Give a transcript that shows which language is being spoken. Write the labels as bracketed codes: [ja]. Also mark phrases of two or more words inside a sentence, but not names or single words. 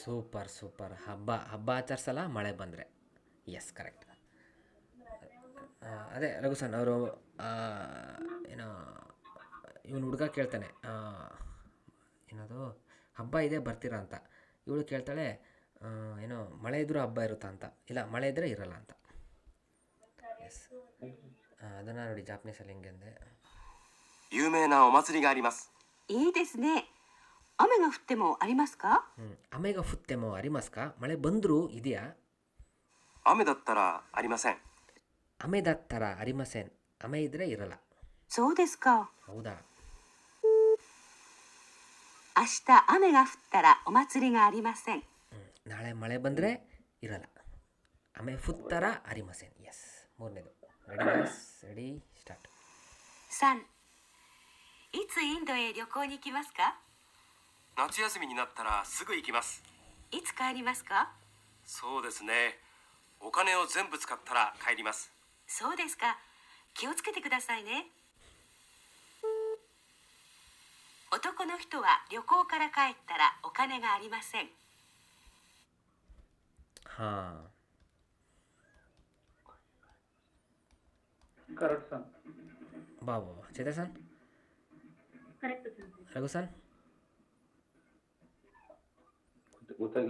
[kn] ಸೂಪರ್ ಹಬ್ಬ ಆಚರಿಸಲ್ಲ ಮಳೆ ಬಂದರೆ [en] yes correct [kn] ಅದೇ ರಘು ಸರ್ ಅವರು ಏನೋ ಇವನು ಹುಡುಗ ಕೇಳ್ತಾನೆ ಏನದು ಹಬ್ಬ ಇದೆ ಬರ್ತೀರಾ ಅಂತ ಇವಳು ಕೇಳ್ತಾಳೆ ಏನೋ ಮಳೆ ಇದ್ರೂ ಹಬ್ಬ ಇರುತ್ತಾ ಅಂತ ಇಲ್ಲ ಮಳೆ ಇದ್ದರೆ ಇರಲ್ಲ ಅಂತ ಎಸ್ ಅದನ್ನು ನೋಡಿ ಜಾಪನೀಸಲ್ಲಿ ಹೆಂಗೆ ಅಂದೆ. [ja] 有名なお祭りがあります。いいですね。雨が降ってもありますか？雨が 降っても ありますか, [kn] ಮಳೆ ಬಂದರೂ ಇದೆಯಾ? [ja] 雨だったらありません。雨だったら ありません, [kn] ಅಮೆ ಇದ್ದರೆ ಇರಲ್ಲ. [ja] そうですか。 [kn] ಹೌದಾ? [ja] 明日雨が降ったらお祭りがありません。 [kn] ನಾಳೆ ಮಳೆ ಬಂದರೆ ಇರಲ್ಲ. [ja] 雨 降ったら ありません. [kn] ಎಸ್. ಮೂರನೇದು. [en] ready start. [ja] 3. いつインドへ旅行に行きますか？夏休みになったらすぐ行きます。いつ帰りますか？そうですね。お金を全部使ったら帰ります。そうですか。気をつけてくださいね。男の人は旅行から帰ったらお金がありません。 [kn] ಹಾಂ. ಕರೆಕ್ಟ್ ಸರ್. ಬಾಬು ಚೇತಸನ್, ಕರೆಕ್ಟ್ ಸೆನ್ಸೆ. ರಘುಸನ್ ಗೊತ್ತಾಗಿಲ್ಲ.